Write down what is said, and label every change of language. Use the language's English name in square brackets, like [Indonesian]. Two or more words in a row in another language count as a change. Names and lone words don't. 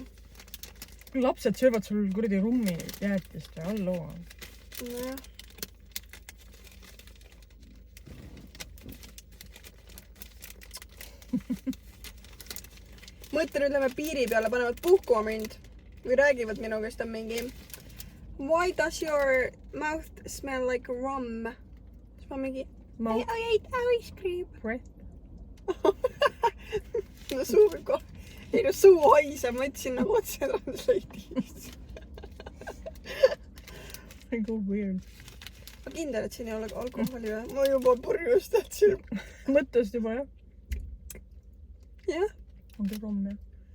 [Estonian] Lapsed söövad sul kuradi rummi jäätist ja alloo. Nojah. Mõtle, nüüd lähme piiri peale, panevad puhkuma mind. Või räägivad minu käest on mingi [English] Why does your mouth smell like rum? [Estonian] Siis ma mingi [English] I ate ice cream. [Estonian] Breath. No suu võib ka. Ei no suu haiseb, ma ütlesin nagu otse translate'is. Nagu weird. Ma kindel, et siin ei ole alkoholi või? Ma juba purjus tahtsin. Mõttest juba, jah? Jah. On küll rumm, jah?